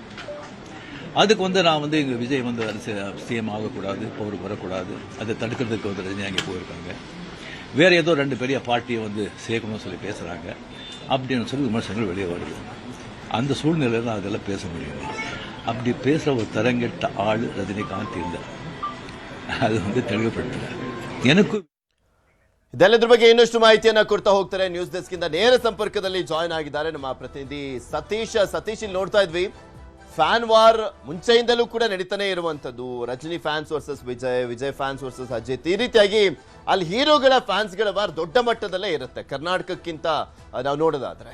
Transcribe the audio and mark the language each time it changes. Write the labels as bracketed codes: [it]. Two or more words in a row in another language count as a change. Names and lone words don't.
[ta] அதுக்கு வந்து நான் வந்து எங்கள் விஜய் வந்து சிஎம் ஆகக்கூடாது, பவருக்கு வரக்கூடாது, அதை தடுக்கிறதுக்கு வந்து ரஜினி அங்கே போயிருக்காங்க. வேறு ஏதோ 2 பெரிய பார்ட்டியை வந்து சேர்க்கணும்னு சொல்லி பேசுகிறாங்க அப்படின்னு சொல்லி விமர்சனங்கள் வெளியே வருது. அந்த சூழ்நிலையில் நான் அதெல்லாம் பேச முடியும். அப்படி பேசுகிற ஒரு தரங்கெட்ட ஆள் ரஜினிகாந்த் இல்லை, அது வந்து தெளிவுபடுத்துகிறேன். எனக்கு [kn] ಇದೆಲ್ಲದ್ರ ಬಗ್ಗೆ ಇನ್ನಷ್ಟು ಮಾಹಿತಿಯನ್ನ ಕೊಡ್ತಾ ಹೋಗ್ತಾರೆ. [en] news desk [kn] ಇಂದ ನೇರ ಸಂಪರ್ಕದಲ್ಲಿ ಜಾಯ್ನ್ ಆಗಿದ್ದಾರೆ ನಮ್ಮ ಪ್ರತಿನಿಧಿ ಸತೀಶ್. ಇಲ್ಲಿ ನೋಡ್ತಾ ಇದ್ವಿ, [en] fan war [kn] ಮುಂಚೆಯಿಂದಲೂ ಕೂಡ ನಡೀತಾನೆ ಇರುವಂತದ್ದು. ರಜನಿ [en] fans versus [kn] ವಿಜಯ್, ವಿಜಯ್ [en] fans versus [kn] ಅಜಿತ್, ಈ ರೀತಿಯಾಗಿ ಅಲ್ಲಿ ಹೀರೋಗಳ ಫ್ಯಾನ್ಸ್ಗಳ ವಾರ್ ದೊಡ್ಡ ಮಟ್ಟದಲ್ಲೇ ಇರುತ್ತೆ ಕರ್ನಾಟಕಕ್ಕಿಂತ ನಾವು ನೋಡೋದಾದ್ರೆ.